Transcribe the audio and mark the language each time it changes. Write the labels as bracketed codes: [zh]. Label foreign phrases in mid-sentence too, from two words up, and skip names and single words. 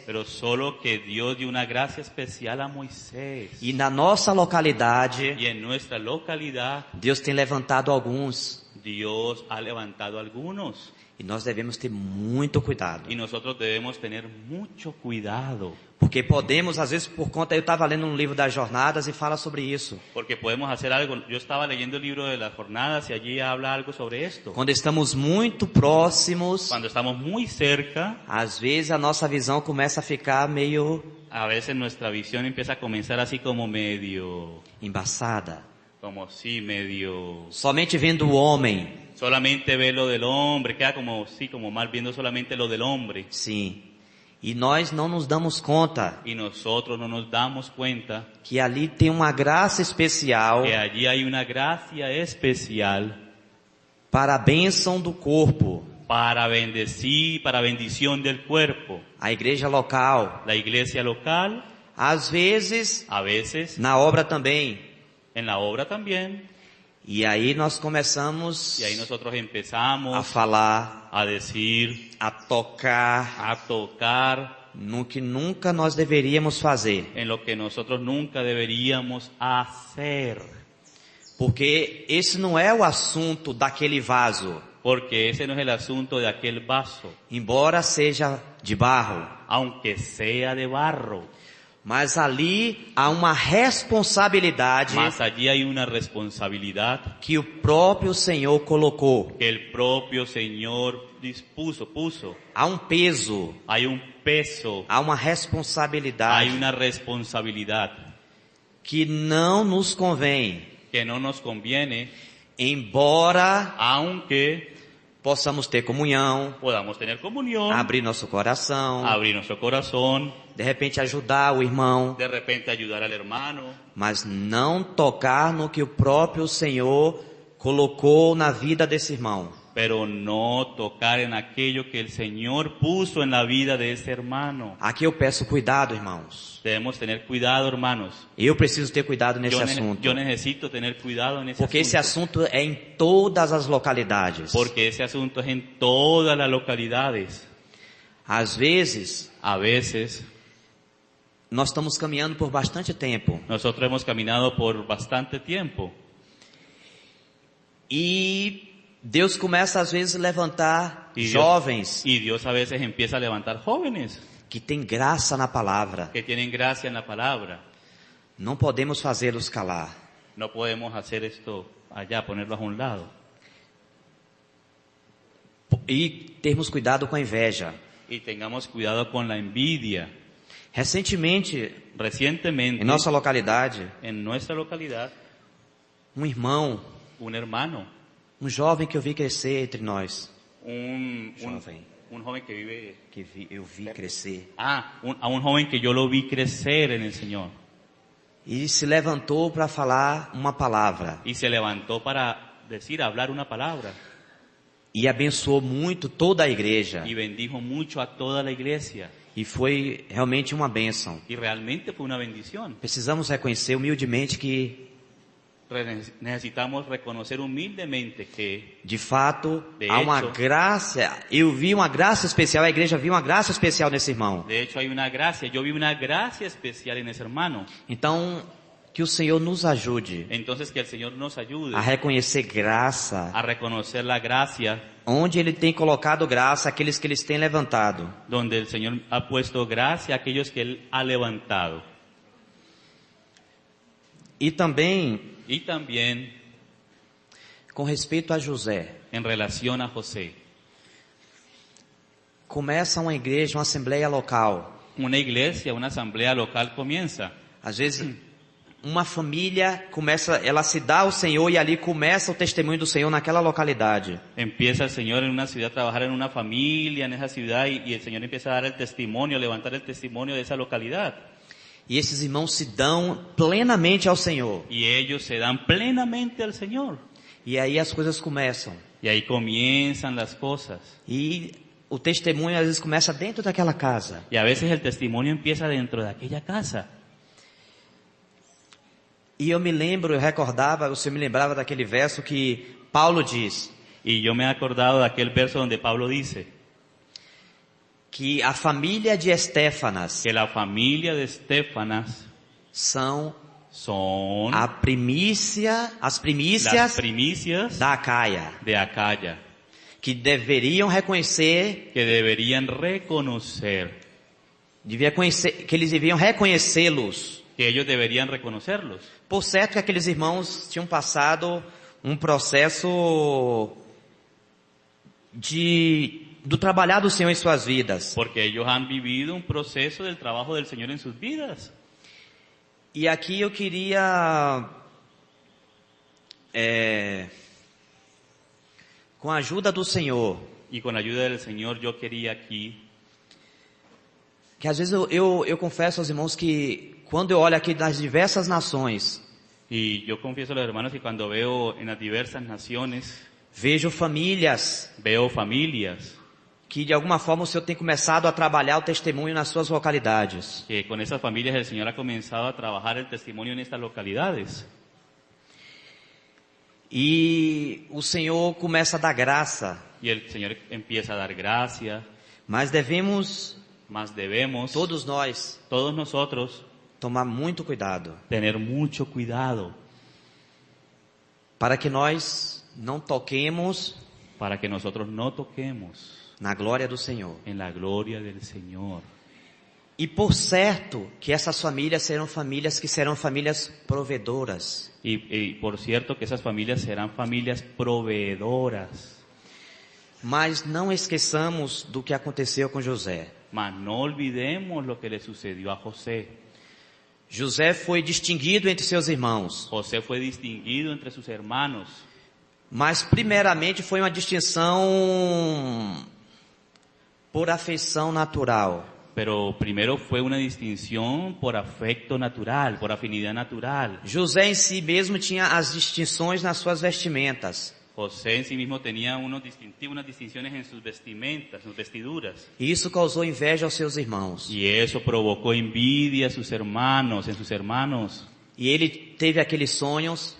[es] pero solo que Dios dio una gracia especial a Moisés. [pt] E na nossa localidade, [es] Y en nuestra localidad, [pt] Deus tem levantado alguns. [es] Dios ha levantado algunos. [pt] E nós devemos ter muito cuidado. [es] Y nosotros debemos tener mucho cuidado. [pt] Porque podemos, às vezes, por conta... Eu estava lendo um livro das jornadas e fala sobre isso. [es] Porque podemos hacer algo. Yo estaba leyendo el libro de las jornadas y allí habla algo sobre esto. [pt] Quando estamos muito próximos, [es] Cuando estamos muy cerca, [pt] às vezes a nossa visão começa a ficar meio [es] a veces nuestra visión empieza a comenzar así como medio, [pt] embaçada. [es] como sí, medio, [pt] Somente vendo o homem. [es] solamente ve lo del hombre, queda como, sí, como mal viendo solamente lo del hombre. [pt] Sim. E nós não nos damos conta [es] Y nosotros no nos damos cuenta [pt] que ali tem uma graça especial [es] que allí hay una gracia especial [pt] para a bênção do corpo. [es] para bendecir, para bendición del cuerpo. [pt] A igreja local. [es] La iglesia local, [pt] Às vezes, [es] a veces, [pt] na obra também. [es] en la obra también. [pt] E aí nós começamos [es] Y ahí nosotros [pt] a [es] empezamos [pt] falar, [es] a decir, [pt] a tocar [es] a tocar [pt] no que nunca nós deveríamos fazer. [es] en lo que nosotros nunca deberíamos hacer. [pt] Porque esse não é o assunto daquele vaso. [es] Porque ese no es el asunto de aquel vaso, [pt] Embora seja de barro. [es] aunque sea de barro. [pt] Mas ali há uma responsabilidade [es] Mas allí hay una responsabilidad [pt] que o próprio Senhor colocou. [es] que el propio Señor puso. [pt] Há um peso, [es] Hay un peso, [pt] há uma [es] hay [pt] responsabilidade [es] una responsabilidad [pt] que não nos convém. [es] que no nos conviene, [pt] Embora [es] aunque [pt] possamos ter comunhão, [es] podamos tener comunión, [pt] abrir nosso coração, [es] abrir nuestro corazón, [pt] de repente ajudar o irmão, [es] de repente ayudar al hermano, [pt] mas não tocar no que o próprio Senhor colocou na vida desse irmão. [es] pero no tocar en aquello que el Señor puso en la vida de ese hermano. [pt] Aqui eu peço cuidado, irmãos. [es] Debemos tener cuidado, hermanos. [pt] Eu preciso ter cuidado nesse assunto. [es] Yo necesito tener cuidado en ese [pt] Porque esse [es] asunto. [pt] assunto é em todas as localidades. [es] Porque ese asunto es en todas las localidades. [pt] Às vezes, [es] A veces, [pt] nós estamos caminhando por bastante tempo. [es] nosotros hemos caminado por bastante tiempo. [pt] E Deus começa às vezes a levantar [es] Y Dios, [pt] jovens [es] y Dios a veces empieza a levantar jóvenes [pt] que têm graça na palavra. [es] que tienen gracia en la palabra. [pt] Não podemos fazê-los calar. [es] No podemos hacer esto allá, ponerlos a un lado. [pt] E termos cuidado com a inveja. [es] Y tengamos cuidado con la envidia. [pt] Recentemente, [es] Recientemente, [pt] em nossa localidade, [es] en nuestra localidad, [pt] um irmão, [es] un hermano, [pt] jovem que eu vi crescer entre nós. [es] un joven que vive, [pt] Eu vi crescer. [es] a un joven que yo lo vi crecer en el Señor. [pt] E se levantou para falar uma palavra. [es] Y se levantó para hablar una palabra. [pt] E abençoou muito toda a igreja. [es] Y bendijo mucho a toda la iglesia. [pt] E foi realmente uma bênção. [es] Y realmente fue una bendición. [pt] Precisamos reconhecer humildemente que, [es] Necesitamos reconocer humildemente que, [pt] de fato, [es] De [pt] há uma [es] hecho- [pt] graça. Eu vi uma graça especial, a igreja viu uma graça especial nesse irmão. [es] de hecho, hay una gracia. Yo vi una gracia especial en ese hermano. [pt] Então, que o Senhor nos ajude [es] Entonces, que el Señor nos ayude [pt] a reconhecer graça. [es] a reconocer la gracia [pt] Onde Ele tem colocado graça, aqueles que Ele tem levantado. [es] donde el Señor ha puesto gracia a aquellos que Él ha levantado. [pt] E também [es] Y también [pt] com respeito a José. [es] en relación a José. [pt] Começa uma igreja, uma assembleia local. [es] Una iglesia, una asamblea local comienza. [pt] Às vezes, uma família começa, ela se dá ao Senhor e ali começa o testemunho do Senhor naquela localidade. [es] Empieza el Señor en una ciudad a trabajar en una familia en esa ciudad y el Señor empieza a dar el testimonio, a levantar el testimonio de esa localidad. [pt] E esses irmãos se dão plenamente ao Senhor. [es] Y ellos se dan plenamente al Señor. [pt] E aí as coisas começam. [es] Y ahí comienzan las cosas. [pt] E o testemunho às vezes começa dentro daquela casa. [es] Y a veces el testimonio empieza dentro de aquella casa. [pt] E eu me lembrava daquele verso que Paulo diz, [es] Y yo me he acordado de aquel verso donde Pablo dice [pt] que a família de Estéfanas [es] que la familia de Estéfanas [pt] são [es] son [pt] as [es] las [pt] primícias [es] primicias [pt] da Acaia, [es] de Acaya, [pt] que deveriam reconhecer, [es] que deberían reconocer, [pt] que eles deviam reconhecê-los. [es] que ellos deberían reconocerlos. [pt] Por certo que aqueles irmãos tinham passado um processo do trabalhar do Senhor em suas vidas. [es] Porque ellos han vivido un proceso del trabajo del Señor en sus vidas. [pt] E aqui eu queria, com a ajuda do Senhor, [es] Y con la ayuda del Señor yo quería aquí, [pt] que às vezes eu confesso aos irmãos que quando eu olho aqui nas diversas nações, [es] y yo confieso a los hermanos que cuando veo en las diversas naciones, [pt] vejo famílias [es] veo familias [pt] que de alguma forma o Senhor tem começado a trabalhar o testemunho nas suas localidades. [es] que con esas familias el Señor ha comenzado a trabajar el testimonio en estas localidades. [pt] E o Senhor começa a dar graça, [es] Y el Señor empieza a dar gracia, [pt] mas devemos, [es] más debemos, [pt] todos nós, [es] todos nosotros, [pt] tomar muito cuidado, [es] tener mucho cuidado [pt] para que nós não toquemos [es] para que nosotros no toquemos [pt] na glória do Senhor. [es] en la gloria del Señor. [pt] E por certo que essas famílias serão famílias provedoras. [es] Y por cierto que esas familias serán familias proveedoras. [pt] Mas não esqueçamos do que aconteceu com José. [es] Mas no olvidemos lo que le sucedió a José. [pt] José foi distinguido entre seus irmãos, [es] José fue distinguido entre sus hermanos, [pt] mas primeiramente foi uma distinção por afeição natural. [es] pero primero fue una distinción por afecto natural, por afinidad natural. [pt] José em si mesmo tinha as distinções nas suas vestimentas. [es] José en sí mismo tenía unos distintivos, unas distinciones en sus vestimentas, sus vestiduras. [pt] E isso causou inveja aos seus irmãos. [es] Y eso provocó envidia a sus hermanos, en sus hermanos. [pt] E ele teve aqueles sonhos,